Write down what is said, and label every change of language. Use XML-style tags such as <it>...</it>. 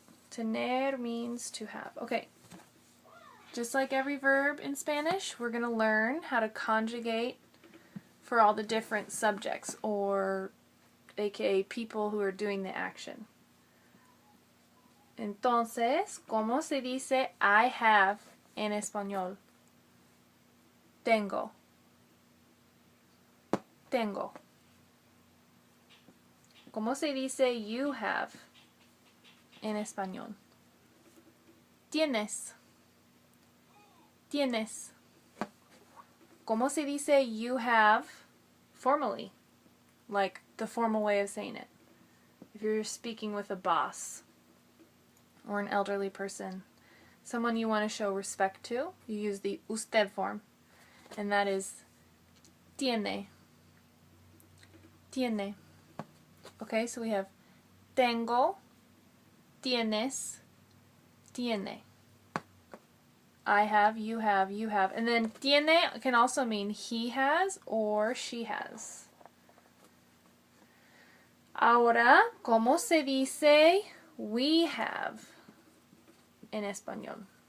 <en>Tener means to have. Okay. Just like every verb in Spanish, we're going to learn how to conjugate for all the different subjects, or aka people who are doing the action.</en> <es>Entonces, ¿cómo se dice</es> <en>I have</en> <es>en español? Tengo. Tengo. ¿Cómo se dice</es> <en>you have</en> <es>en español? Tienes. Tienes. ¿Cómo se dice</es> <en>you have formally? Like the formal way of saying it. If you're speaking with a boss or an elderly person, someone you want to show respect to, you use the usted form, and that is tiene. Tiene. Okay, so we have tengo, tienes, tiene. I have, you have, you have. And then tiene can also mean he has or she has.</en> <es>Ahora, ¿cómo se dice</es> <en>we have</en> <es>en español?</es>